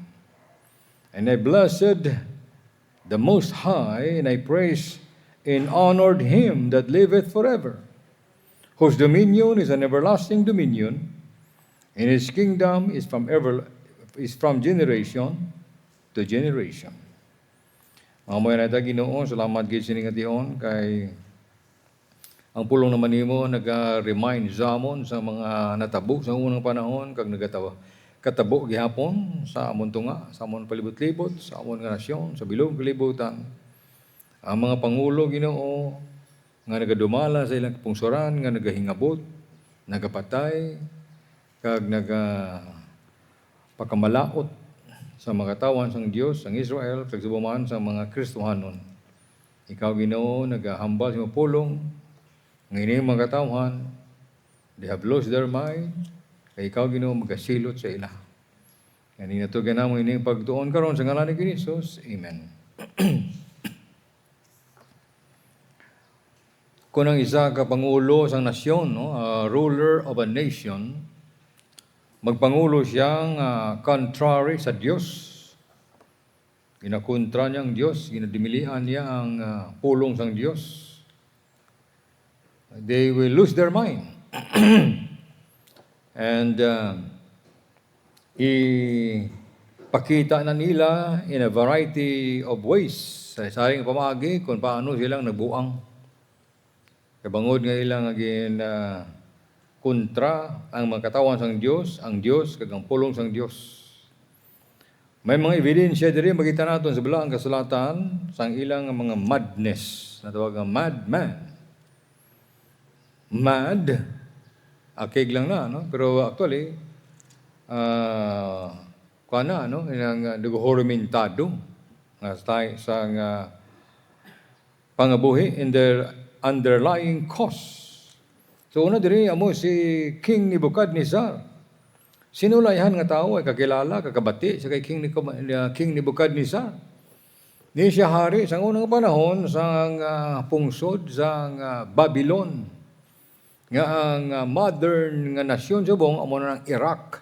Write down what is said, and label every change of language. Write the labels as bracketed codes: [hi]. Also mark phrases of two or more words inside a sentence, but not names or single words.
[en] And I blessed the Most High, and I praised and honored him that liveth forever, whose dominion is an everlasting dominion, and his kingdom is from generation to generation. [hil] Mamaya na Ginoo, salamat gid sining ation kay ang pulong naman nimo naga-remind zamon sa mga natabo sa unang panahon kag katabo gihapon sa amon tunga, sa amon palibot-libot, sa amon nga nasyon, sa bilog kalibutan. Ang mga pangulo Ginoo nga nagadumala sa ilang kapungsoran, nga nagahingabot, nagapatay, kag pagkamalaot sa mga katawan sang Dios, sang Israel, kag subuman sa mga Kristohanon. Ikaw Ginoo nagahambal sa imong pulong, nga ini mga katawan, [en] they have lost their mind, [hil] kay ikaw Ginoo magasilot sa ila. Kani nato ganamo ini pagtuon karon sa ngalan ni Jesus. Amen. Kung ang isa ka pangulo sang nasyon, [en] ruler of a nation, [hil] magpangulo siyang contrary sa Dios. Ginakontra niya ang Dios, ginadimilian niya ang pulong sang Dios. [en] They will lose their mind. [hil] And ipakita na nila [en] in a variety of ways [hil] sa saring pamagi kung paano silang nagbuang. Kabangod nga ilang kontra ang mga katawan sang Dios, ang Dios kag ang pulong sang Dios. May mga ebidensya diri makita naton sa balaang kasulatan sang ilang mga madness, natawag nga madman. Mad, akig lang na, no? Pero actually, ilang nagahoromentado sa pangabuhi [en] in their underlying cause. [hil] So una diri amo si King Nebuchadnezzar. Sinulayhan nga tao ay kakilala, kakabati sa kay King Nebuchadnezzar. Ni siya hari sa unang panahon sa pungsod sa Babylon. Nga ang modern nga nasyon subong amo na ng Iraq.